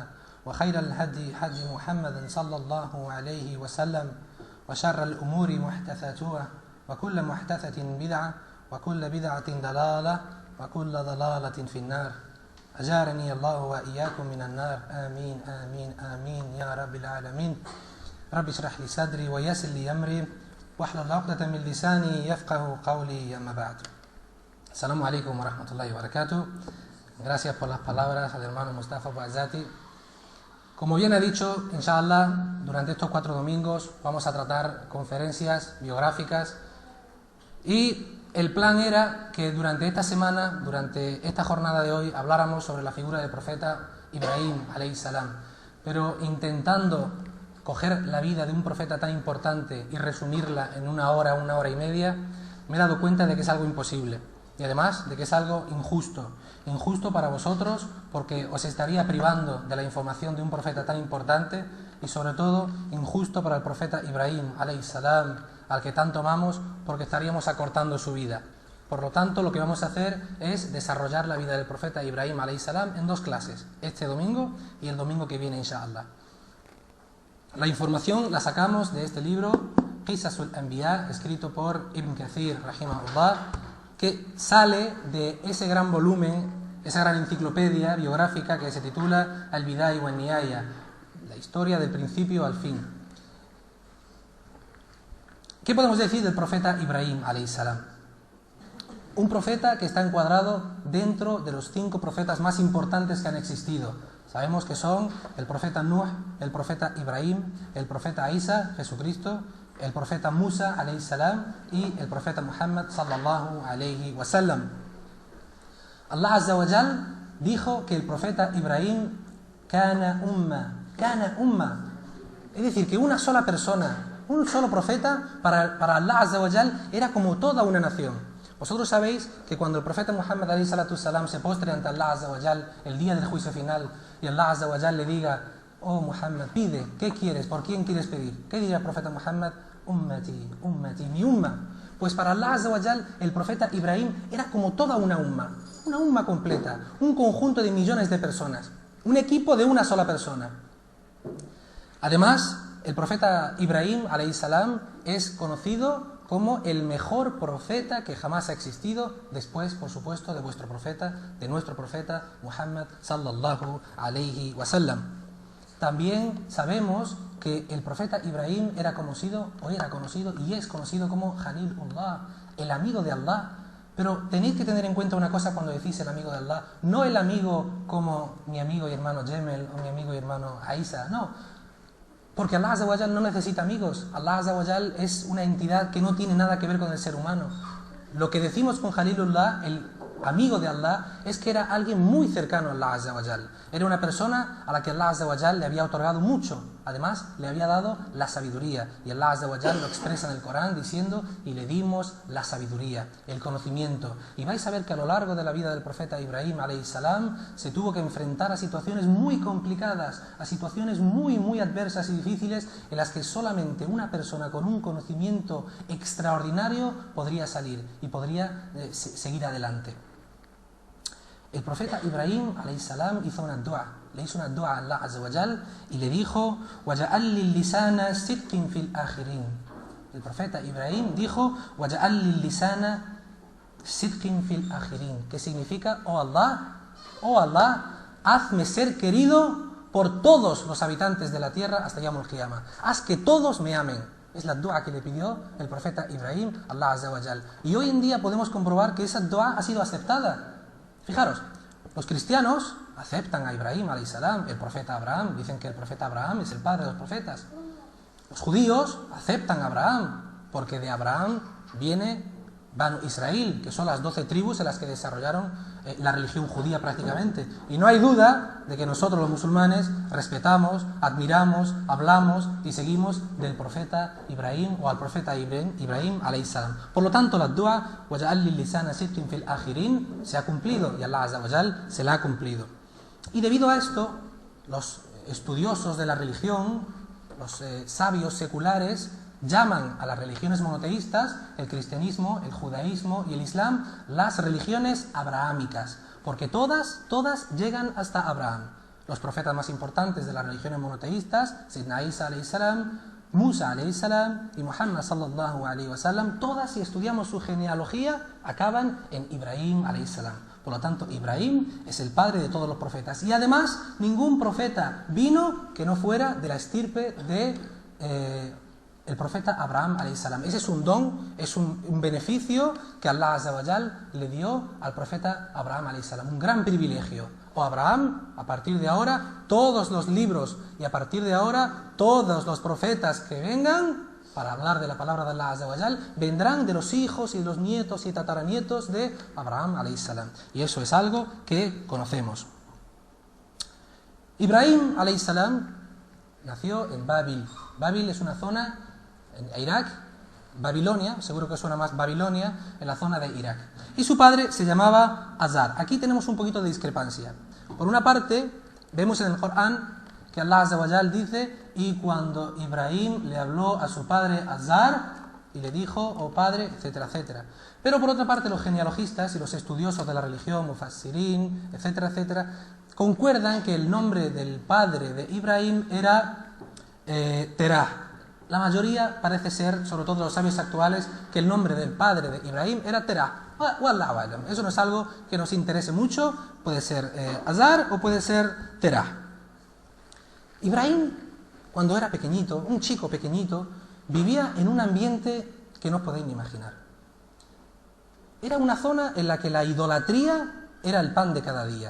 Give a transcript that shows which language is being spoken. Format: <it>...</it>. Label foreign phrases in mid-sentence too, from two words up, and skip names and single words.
<ar>وخير الهدي هدي محمد صلى الله عليه وسلم وشر الأمور محدثاتها وكل محدثة بدعة وكل بدعة ضلالة وكل ضلالة في النار أجارني الله وإياكم من النار آمين آمين آمين يا رب العالمين رب اشرح لي صدري ويسر لي أمري واحلل عقدة من لساني يفقه قولي أما بعد. السلام عليكم ورحمة الله وبركاته.</ar> <es>Gracias por las palabras al hermano Mustafa Bouazzati. Como bien ha dicho, inshallah, durante estos 4 domingos vamos a tratar conferencias biográficas y el plan era que durante esta semana, durante esta jornada de hoy, habláramos sobre la figura del profeta Ibrahim</es> <ar>عليه السلام,</ar> <es>pero intentando coger la vida de un profeta tan importante y resumirla en una hora y media, me he dado cuenta de que es algo imposible. Y además de que es algo injusto para vosotros, porque os estaría privando de la información de un profeta tan importante, y sobre todo injusto para el profeta Ibrahim</es> <ar>عليه السلام,</ar> <es>al que tanto amamos, porque estaríamos acortando su vida. Por lo tanto, lo que vamos a hacer es desarrollar la vida del profeta Ibrahim</es> <ar>عليه السلام</ar> <es>en 2 clases, este domingo y el domingo que viene, inshallah. La información la sacamos de este libro, Qisasul Anbiya, escrito por Ibn Kathir, rahimahullah, que sale de ese gran volumen, esa gran enciclopedia biográfica que se titula Al-Bidaya wa Nihaya, la historia del principio al fin. ¿Qué podemos decir del profeta Ibrahim</es> <ar>عليه السلام?</ar> <es>Un profeta que está encuadrado dentro de los 5 profetas más importantes que han existido. Sabemos que son el profeta Nuh, el profeta Ibrahim, el profeta Isa, Jesucristo, el profeta Musa</es> <ar>عليه السلام</ar> <es>y el profeta Muhammad</es> <ar>صلى الله عليه وسلم. الله عز وجل</ar> <es>dijo que el profeta Ibrahim</es> <ar>كان أمة,</ar> <es>es decir, que una sola persona, un solo profeta para</es> <ar>الله عز وجل</ar> <es>era como toda una nación. Vosotros sabéis que cuando el profeta Muhammad</es> <ar>عليه الصلاة والسلام</ar> <es>se postre ante</es> <ar>الله عز وجل</ar> <es>el día del juicio final y</es> <ar>الله عز وجل</ar> <es>le diga: oh Muhammad, pide, ¿qué quieres? ¿Por quién quieres pedir? ¿Qué dirá el profeta Muhammad?</es> <ar>أمتي، أمتي,</ar> <es>mi umma. Pues para</es> <ar>الله عز وجل</ar> <es>el profeta Ibrahim era como toda una umma completa, un conjunto de millones de personas, un equipo de una sola persona. Además, el profeta Ibrahim</es> <ar>عليه السلام</ar> <es>es conocido como el mejor profeta que jamás ha existido, después, por supuesto, de vuestro profeta, de nuestro profeta Muhammad</es> <ar>صلى الله عليه وسلم.</ar> <es>También sabemos que el profeta Ibrahim era conocido y es conocido como Khalilullah, el amigo de Allah. Pero tenéis que tener en cuenta una cosa cuando decís el amigo de Allah, no el amigo como mi amigo y hermano Jemel o mi amigo y hermano Aisa, no. Porque</es> <ar>الله عز وجل</ar> <es>no necesita amigos.</es> <ar>الله عز وجل</ar> <es>es una entidad que no tiene nada que ver con el ser humano. Lo que decimos con Khalilullah, el amigo de Allah, es que era alguien muy cercano a</es> <ar>الله عز وجل.</ar> <es>Era una persona a la que</es> <ar>الله عز وجل</ar> <es>le había otorgado mucho. Además, le había dado la sabiduría. Y</es> <ar>الله عز وجل</ar> <es>lo expresa en el Corán diciendo: y le dimos la sabiduría, el conocimiento. Y vais a ver que a lo largo de la vida del profeta Ibrahim</es> <ar>عليه السلام</ar> <es>se tuvo que enfrentar a situaciones muy complicadas, a situaciones muy adversas y difíciles, en las que solamente una persona con un conocimiento extraordinario podría salir y podría seguir adelante. El profeta Ibrahim</es> <ar>عليه السلام</ar> <es>hizo una dua, le hizo una dua a</es> <ar>الله عز وجل</ar> <es>y le dijo:</es> <ar>وَجَعَلْ لِلِّسَانَ صِدْقٍ فِي الْآخِرِينَ.</ar> <es>El profeta Ibrahim dijo:</es> <ar>وَجَعَلْ لِلِّسَانَ صِدْقٍ فِي الْآخِرِينَ,</ar> <es>que significa: oh Allah, hazme ser querido por todos los habitantes de la tierra hasta</es> <ar>يوم القيامة,</ar> <es>haz que todos me amen. Es la dua que le pidió el profeta Ibrahim a</es> <ar>الله عز وجل.</ar> <es>Y hoy en día podemos comprobar que esa dua ha sido aceptada. Fijaros, los cristianos aceptan a Ibrahim</es> <ar>عليه السلام,</ar> <es>el profeta Abraham, dicen que el profeta Abraham es el padre de los profetas. Los judíos aceptan a Abraham, porque de Abraham viene Banu Israel, que son las 12 tribus en las que desarrollaron la religión judía prácticamente. Y no hay duda de que nosotros los musulmanes respetamos, admiramos, hablamos y seguimos del profeta Ibrahim o al profeta Ibrahim</es> <ar>عليه السلام.</ar> <es>Por lo tanto, la dua</es> <ar>وَجَعَلْ لِلِّسَانَ صِدْقٍ فِي الْآخِرِينَ</ar> <es>se ha cumplido y</es> <ar>الله عز وجل</ar> <es>se la ha cumplido. Y debido a esto, los estudiosos de la religión, los sabios seculares, llaman a las religiones monoteístas, el cristianismo, el judaísmo y el islam, las religiones abrahámicas, porque todas llegan hasta Abraham. Los profetas más importantes de las religiones monoteístas,</es> <ar>سيدنا عيسى عليه السلام، موسى عليه السلام y محمد صلى الله عليه وسلم,</ar> <es>todas, si estudiamos su genealogía, acaban en Ibrahim</es> <ar>عليه السلام.</ar> <es>Por lo tanto, Ibrahim es el padre de todos los profetas. Y además, ningún profeta vino que no fuera de la estirpe de el profeta Abraham</es> <ar>عليه السلام.</ar> <es>Ese es un don, es un beneficio que</es> <ar>الله عز وجل</ar> <es>le dio al profeta Abraham</es> <ar>عليه السلام.</ar> <es>Un gran privilegio. O Abraham, a partir de ahora, todos los libros y a partir de ahora, todos los profetas que vengan para hablar de la palabra de</es> <ar>الله عز وجل,</ar> <es>vendrán de los hijos y los nietos y tataranietos de Abraham</es> <ar>عليه السلام.</ar> <es>Y eso es algo que conocemos. Ibrahim</es> <ar>عليه السلام</ar> <es>nació en Babil. Babil es una zona en Irak, Babilonia, seguro que suena más Babilonia, en la zona de Irak. Y su padre se llamaba Azar. Aquí tenemos un poquito de discrepancia. Por una parte, vemos en el Corán que</es> <ar>الله عز وجل</ar> <es>dice: y cuando Ibrahim le habló a su padre Azar y le dijo, oh padre, etcétera, etcétera. Pero por otra parte, los genealogistas y los estudiosos de la religión, mufassirín, etcétera, etcétera, concuerdan que el nombre del padre de Ibrahim era Terah. La mayoría parece ser, sobre todo los sabios actuales, que el nombre del padre de Ibrahim era Terah.</es> <ar>والله أعلم.</ar> <es>Eso no es algo que nos interese mucho. Puede ser Azar o puede ser Terah. Ibrahim, cuando era pequeñito, un chico pequeñito, vivía en un ambiente que no podéis ni imaginar. Era una zona en la que la idolatría era el pan de cada día.</es>